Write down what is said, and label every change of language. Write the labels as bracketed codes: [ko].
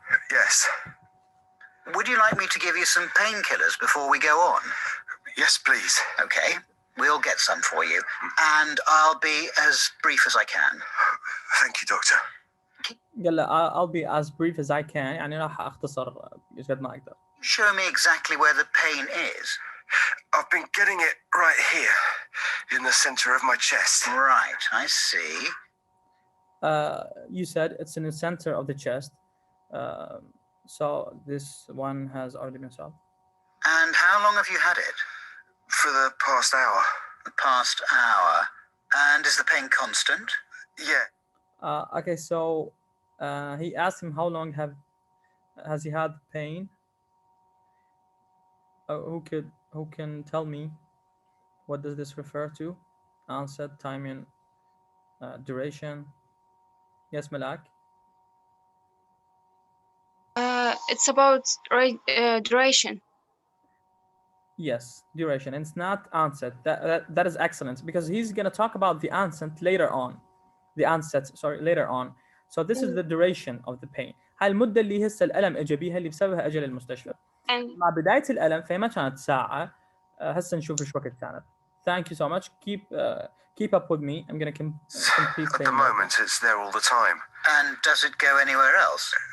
[en] Yes. Would you like me to give you some painkillers before we go on? Yes, please. Okay, we'll get some for you. And I'll be as brief as I can. Thank you, doctor. [ar] قال له [en] I'll be as brief as I can. [ar] يعني راح أختصر قد ما أقدر. [en] Show me exactly where the pain is. I've been getting it right here, in the center of my chest. Right, I see. You said it's in the center of the chest. So this one has already been solved. And how long have you had it? For the past hour. The past hour. And is the pain constant? Yeah. Okay, so he asked him how long has he had pain? Who can tell me what does this refer to? Onset, timing, duration. Yes, Malak. It's about duration. Yes, duration. It's not onset. That is excellent because he's going to talk about the onset later on. The onset, sorry, later on. So this is the duration of the pain. [ar] هاي المدة اللي هسه الألم اجى بيها اللي بسببها اجى للمستشفى. مع بداية الألم فما كانت ساعة، هسه نشوف ايش وقت كانت. [en] Thank you so much. Keep up with me. I'm going to complete At the moment, it's there all the time. And does it go anywhere else?